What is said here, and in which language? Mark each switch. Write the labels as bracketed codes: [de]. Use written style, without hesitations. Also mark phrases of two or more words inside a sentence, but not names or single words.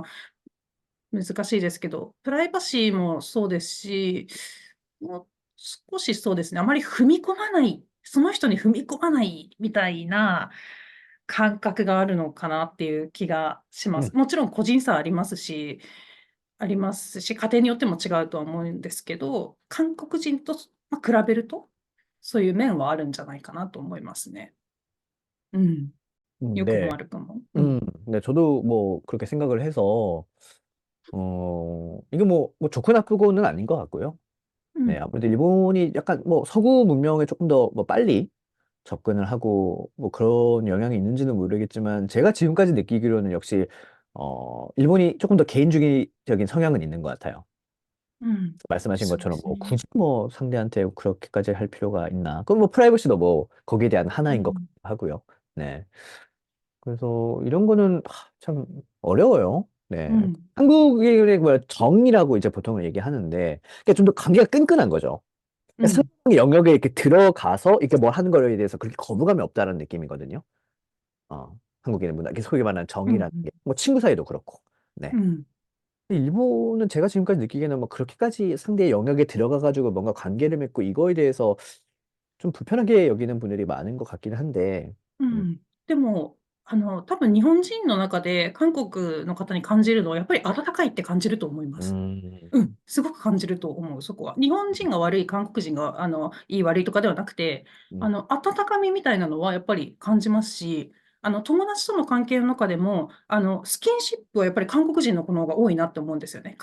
[ja] 難しいですけど、プライバシーもそうですし、もう少しそうですね、あまり踏み込まない、その人に踏み込まないみたいな感覚があるのかなっていう気がします。 [ko] 응, [ja] もちろん個人差ありますし、家庭によっても違うとは思うんですけど、韓国人とまあ比べると、そういう面はあるんじゃないかなと思いますね。うん。良くも [ko] 네, [ja] 悪くも。うん。 [ko] 네, 저도 뭐 그렇게 생각을 해서, 이게 뭐 좋고 나쁘고는 아닌 것 같고요. [ja] うん。 [ko] 네, 아무래도 일본이 약간 뭐 서구 문명에 조금 더 뭐 빨리 접근을 하고 뭐 그런 영향이 있는지는 모르겠지만 제가 지금까지 느끼기로는 역시 일본이 조금 더 개인주의적인 성향은 있는 것 같아요. [ja] うん。 [ko] 말씀하신 [ja] そうで [ko] 것처럼 [ja] すね。 [ko] 굳이 뭐 상대한테 그렇게까지 할 필요가 있나? 그럼 뭐 프라이버시도 뭐 거기에 대한 하나인 것 [ja] うん [ko] 같기도 하고요. 네. 그래서 이런 거는 참 어려워요. 네. [ja] うん。 [ko] 한국의 뭐 정이라고 이제 보통은 얘기하는데 그게 좀 더 관계가 끈끈한 거죠. [ja] うん。 [ko] 상대방의 영역에 이렇게 들어가서 이렇게 뭘 하는 거에 대해서 그렇게 거부감이 없다는 느낌이거든요. 한국인의 문화, 이게 소위 말하는 [ja] うん。 [ko] 정이라는 게, 뭐 친구 사이도 그렇고. 네. [ja] うん。 [ko] 일본은 제가 지금까지 느끼기에는 뭐 그렇게까지 상대의 영역에 들어가가지고 뭔가 관계를 맺고 이거에 대해서 좀 불편하게 여기는 분들이 많은 것 같긴 한데, [ja] う 음, ん。でも、多分日本人の中で韓国の方に感じるのは、やっぱり温かいって感じると思います。 음, うん。すごく感じると思う、そこは。日本人が悪い、韓国人が、いい悪いとかではなくて、 음, 温かみみたいなのはやっぱり感じますし、友達との関係の中でも、スキンシップはやっぱり韓国人の子の方が多いなって思うんですよね。